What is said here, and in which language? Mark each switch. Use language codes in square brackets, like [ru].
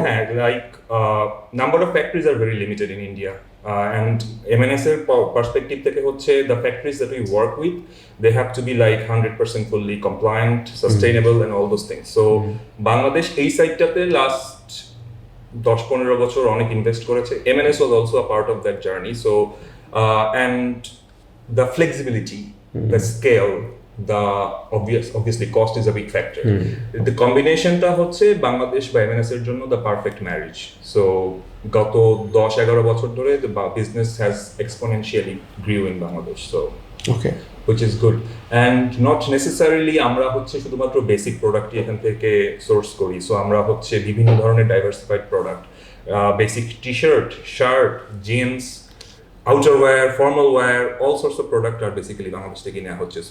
[en] হ্যাঁ, like number of factories are very limited in India and [bn] MNS এর perspective থেকে হচ্ছে [en] The factories that we work with, they have to be like 100% fully compliant, sustainable and all those things. [bn] So Bangladesh এই সাইডটাতে last 10-15 বছর অনেক invest করেছে। [en] MNS was also a part of that journey. So and the flexibility, the scale, the obviously cost is a big factor. The combinationটা [bn] হচ্ছে বাংলাদেশ বা MNS এর জন্য [en] the perfect marriage. So [bn] গত 10-11 বছর ধরে [en] the business has exponentially grew in Bangladesh. So okay, which is good and not necessarily [bn] আমরা হচ্ছে শুধুমাত্র বেসিক প্রোডাক্টই এখান থেকে সোর্স করি। সো আমরা হচ্ছে বিভিন্ন ধরনের diversified product, basic T-shirt, shirt, jeans, [en] outerwear, formal wear, all sorts of product are basically [bn] Bangladesh থেকে নেওয়া হচ্ছে।